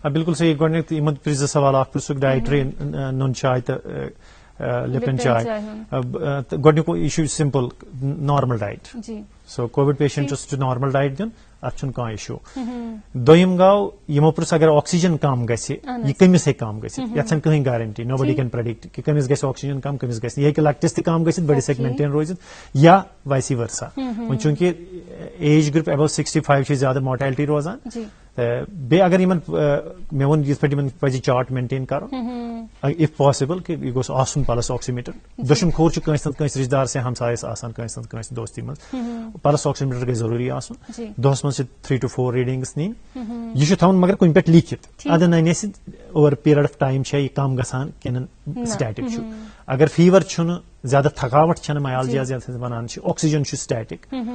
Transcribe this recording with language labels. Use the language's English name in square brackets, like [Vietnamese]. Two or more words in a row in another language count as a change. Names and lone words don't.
[Kashmiri] بالکل صحیح گۄڈنیُک یِمن پرٛژھ 2 سوال اکھ پرٛژھُکھ ڈایٹری نُن چاے تہٕ لپٹن چاے گۄڈنیُک یہِ چھُ [English] simple normal diet [Kashmiri] جی سو [English] Covid patients [Kashmiri] چھُ [English] normal diet [Kashmiri] دیُن اتھ چھُنہٕ کانٛہہ اِشوٗ دوٚیِم گوٚو یِمو پرٛژھ اگر آکسیجن کم گژھِ یہِ کٔمِس ہیٚکہِ کم گٔژھِتھ یتھ چھنہٕ کٕہٕنۍ گارنٹی [English] nobody can predict [Kashmiri] کہ کٔمِس گژھِ آکسیجن کم کٔمِس گژھِ نہٕ یہِ ہیٚکہِ لۄکٹِس تہِ کم گٔژھِتھ بٔڑِس ہیٚکہِ مینٹین روٗزِتھ یا [English] vice versa [Kashmiri] وۄنۍ چوٗنکہِ [English] age group above 65 [Kashmiri] چھِ زیادٕ مارٹیلٹی روزان بیٚیہِ اگر یِمن مےٚ ووٚن یِتھ پٲٹھۍ یِمن پزِ [English] chart maintain [Kashmiri] کرُن [English] if possible [Kashmiri] کہ یہِ گوٚژھ آسُن [English] pulse oximeter [Kashmiri] دٔچھُن کھوٚر چھُ کٲنٛسہِ نتہٕ کٲنٛسہِ رشتہٕ دار سے ہمسایس آسان کٲنٛسہِ نتہٕ کٲنٛسہِ دوستی منٛز [English] pulse oximeter [Kashmiri] گژھِ ضروٗری آسُن دۄہس منٛز چھِ 3 to 4 ریڈنگس نِنۍ یہِ چھُ تھاوُن مگر کُنہِ پٮ۪ٹھ لیٖکھِتھ ادٕ ننہِ اَسہِ [English] over period of time [Kashmiri] چھا یہِ کم گژھان کِنہٕ سٹیٹک چھُ اگر فیور چھُنہٕ زیادٕ تھکاوٹ چھنہٕ میالجیاز یتھ أسۍ ونان چھِ آکسیجن چھُ سٹیٹک